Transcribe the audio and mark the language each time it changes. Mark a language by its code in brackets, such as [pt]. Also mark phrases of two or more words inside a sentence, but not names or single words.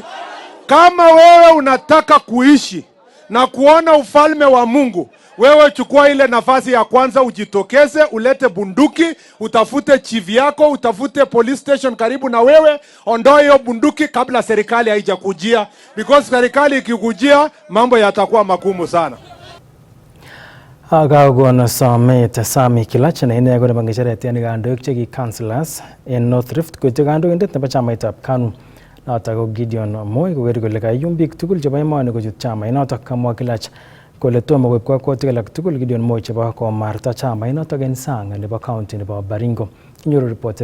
[sw] Kama wewe unataka kuishi na kuona ufalme wa Mungu, wewe chukua ile nafasi ya kwanza, ujitokeze, ulete bunduki, utafute chief yako, utafute [en] police station [sw] karibu na wewe, ondoa hiyo bunduki kabla serikali haijakujia, because serikali ikikujia mambo yatakuwa magumu sana. [kln] Agagona Samet Sami Kilach na ine agora bangishare tiani kandoik cheki councillors en North Rift koite kandoindet nebo chamaitab KANU notok ko Gideon Moi koker kole kayum biik tugul chebo emoni kochut chamait notok. Kamwa Kilach kole tomo koib kakwautik alak tugul Gideon Moi chebo komarta chamait notok en sang nebo county nebo Baringo.